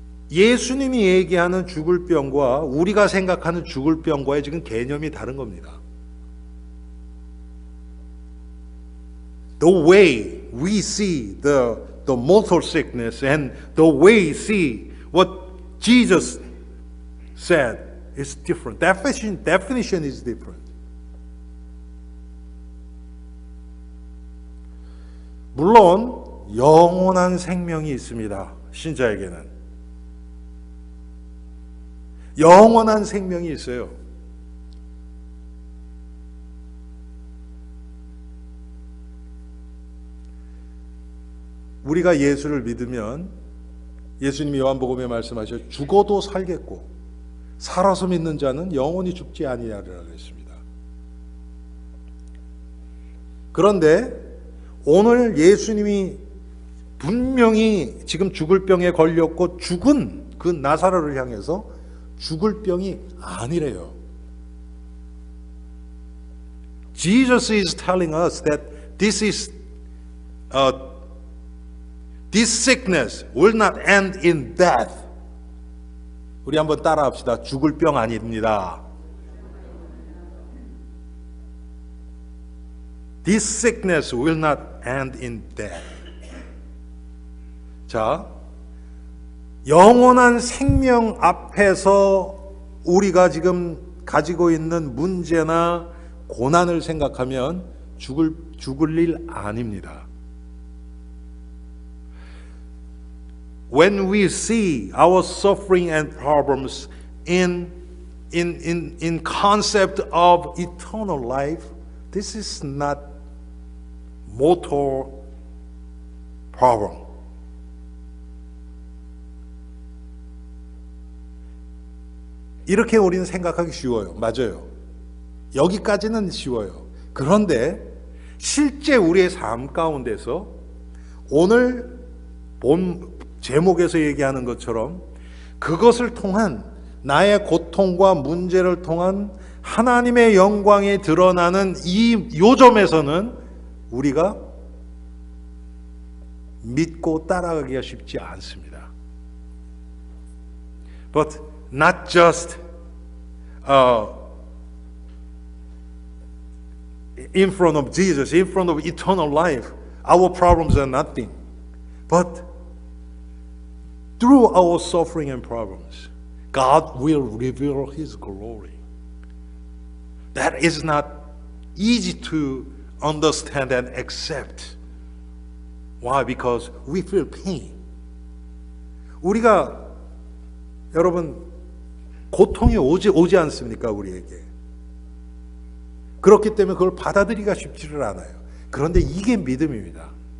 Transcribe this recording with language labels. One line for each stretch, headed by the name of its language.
Korean: 예수님이 얘기하는 죽을 병과 우리가 생각하는 죽을 병과의 지금 개념이 다른 겁니다.
English: The way we see the mortal sickness and the way we see what Jesus said is different. Definition is different.
Korean: 물론 영원한 생명이 있습니다. 신자에게는. 영원한 생명이 있어요. 우리가 예수를 믿으면 예수님이 요한복음에 말씀하셔 죽어도 살겠고 살아서 믿는 자는 영원히 죽지 아니하리라 그랬습니다. 그런데 오늘 예수님이 분명히 지금 죽을 병에 걸렸고 죽은 그 나사로를 향해서 죽을 병이 아니래요.
English: Jesus is telling us that this sickness will not end in death.
Korean: 우리 한번 따라합시다. 죽을 병 아닙니다.
English: This sickness will not end in death.
Korean: 자, 영원한 생명 앞에서 우리가 지금 가지고 있는 문제나 고난을 생각하면 죽을 일 아닙니다.
English: When we see our suffering and problems in in concept of eternal life, this is not mortal problem.
Korean: 이렇게 우리는 생각하기 쉬워요. 맞아요. 여기까지는 쉬워요. 그런데 실제 우리의 삶 가운데서 오늘 본 제목에서 얘기하는 것처럼 그것을 통한 나의 고통과 문제를 통한 하나님의 영광이 드러나는 이 요점에서는 우리가 믿고 따라가기가 쉽지 않습니다.
English: But not just in front of Jesus, in front of eternal life, our problems are nothing. But through our suffering and problems, God will reveal His glory. That is not easy to understand and accept. Why? Because we feel pain.
Korean: 우리가 여러분 고통이 오지 않습니까? 우리에게. 그렇기 때문에 그걸 받아들이기가 쉽지를 않아요. 그런데 이게 믿음입니다.